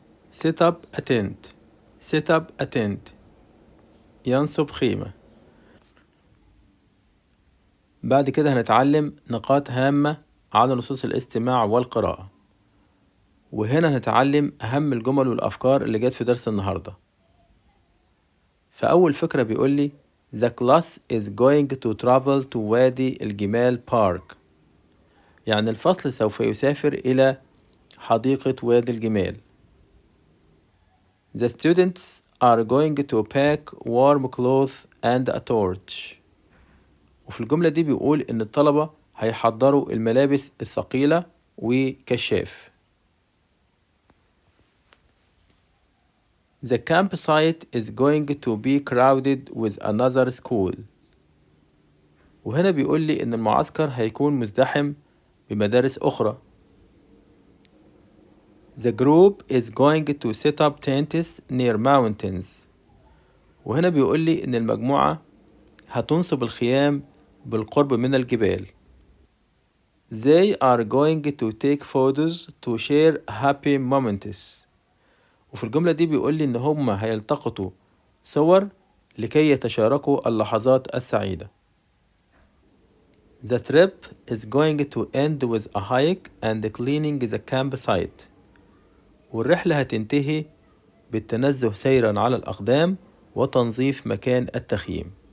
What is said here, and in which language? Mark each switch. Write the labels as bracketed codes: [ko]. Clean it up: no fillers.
[en] set up a tent [ar] ينصب خيمة. بعد كده هنتعلم نقاط هامة على نصوص الاستماع والقراءة، وهنا هنتعلم أهم الجمل والأفكار اللي جت في درس النهاردة. فأول فكرة بيقول لي [en] The class is going to travel to [ar] وادي الجمال park، يعني الفصل سوف يسافر إلى حديقة وادي الجمال. [en] The students are going to pack warm clothes and a torch. [ar] وفي الجملة دي بيقول إن الطلبة هيحضروا الملابس الثقيلة وكشاف. [en] The campsite is going to be crowded with another school. [ar] وهنا بيقول لي إن المعسكر هيكون مزدحم بمدارس أخرى. [en] The group is going to set up tents near mountains. [ar] وهنا بيقول لي إن المجموعة هتنصب الخيام بالقرب من الجبال. [en] They are going to take photos to share happy moments. [ar] وفي الجملة دي بيقول لي إن هم هيلتقطوا صور لكي يتشاركوا اللحظات السعيدة. [en] The trip is going to end with a hike and cleaning the campsite. [ar] والرحلة هتنتهي بالتنزه سيرا على الأقدام وتنظيف مكان التخييم.